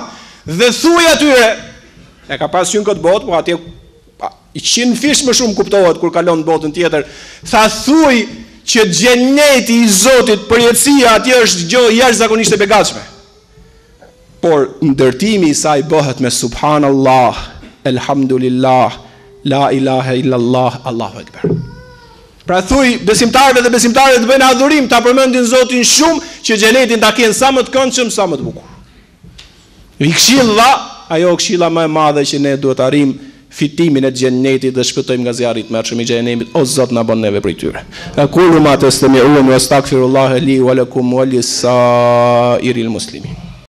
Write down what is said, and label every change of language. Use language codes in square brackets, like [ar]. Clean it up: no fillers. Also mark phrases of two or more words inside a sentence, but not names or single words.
[sq] Dhe thuj atyre, e ka pas qenë këtë botë, po atje i 100 fish më shumë kuptohet kur kalon në botën tjetër. Tha thuj që xheneti i Zotit, përjetësia atje është gjë jashtëzakonisht e begatshme. Por ndërtimi i saj bëhet me [ar] سبحان الله، الحمد لله, لا إله إلا الله، الله أكبر. [sq] Pra thuj besimtarëve dhe besimtarët të bëjnë adhurim, ta përmendin Zotin shumë që xhenetin ta kenë sa më të këndshëm, sa më të bukur. I këshilla, ajo këshilla më e madhe që ne duhet arrim fitimin e xhenetit dhe shpëtojmë nga zjarri i mërshëm i xhenemit. O Zot na bën neve prej tyre. [ar] أقول ما تسمعون وأستغفر الله لي ولكم ولسائر المسلمين.